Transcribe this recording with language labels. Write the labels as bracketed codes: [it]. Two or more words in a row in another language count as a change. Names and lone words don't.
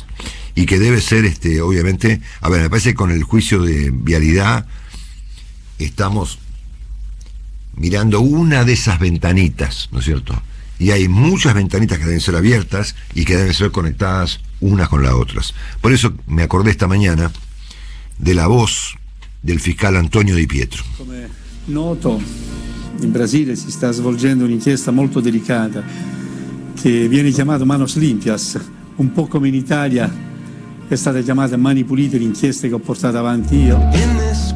[es] Y que debe ser, obviamente, a ver, me parece que con el juicio de vialidad estamos mirando una de esas ventanitas, ¿no es cierto? Y hay muchas ventanitas que deben ser abiertas y que deben ser conectadas unas con las otras. Por eso me acordé esta mañana de la voz del fiscal Antonio Di Pietro. [it] Come noto, in Brasile si sta svolgendo un'inchiesta molto delicata che viene chiamata Manos Limpias, un po' come in Italia è stata chiamata Mani Pulite l'inchiesta che ho portato avanti io.